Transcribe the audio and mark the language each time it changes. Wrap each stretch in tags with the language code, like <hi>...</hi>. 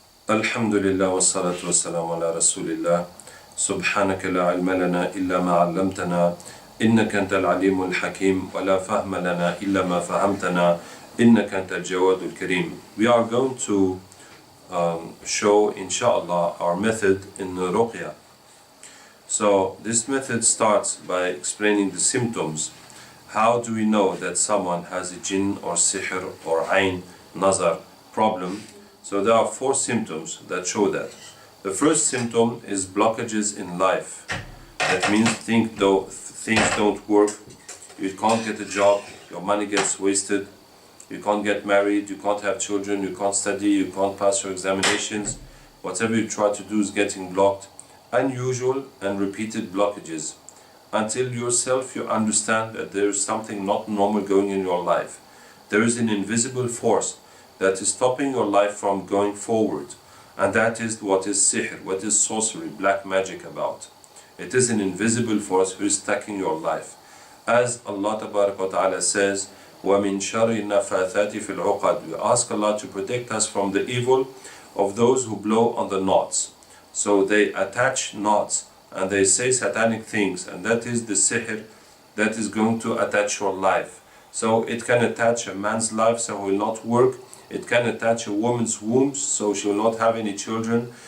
<ar>الحمد لله والصلاة والسلام على رسول الله. سبحانك لا علم لنا إلا ما علمتنا إنك أنت العليم الحكيم ولا فهم لنا إلا ما فهمتنا إنك أنت الجواد الكريم.</ar> <en>We are going to show inshallah our method in Ruqya. So this method starts by explaining the symptoms. How do we know that someone has a jinn or sihr or ayn, nazar problem? So there are 4 symptoms that show that. The first symptom is blockages in life. That means things don't work, you can't get a job, your money gets wasted, you can't get married, you can't have children, you can't study, you can't pass your examinations. Whatever you try to do is getting blocked. Unusual and repeated blockages. Until yourself you understand that there is something not normal going in your life. There is an invisible force that is stopping your life from going forward. And that is what is sihr, what is sorcery, black magic about. It is an invisible force who is attacking your life. As Allah Ta'ala says,</en> <ar>وَمِن شَرِّ النَّفَّاثَاتِ فِي الْعُقَدِ.</ar> <en>We ask Allah to protect us from the evil of those who blow on the knots. So they attach knots and they say satanic things, and that is the sihr that is going to attach your life. So it can attach a man's life so he will not work. It can attach a woman's womb so she will not have any children.</en>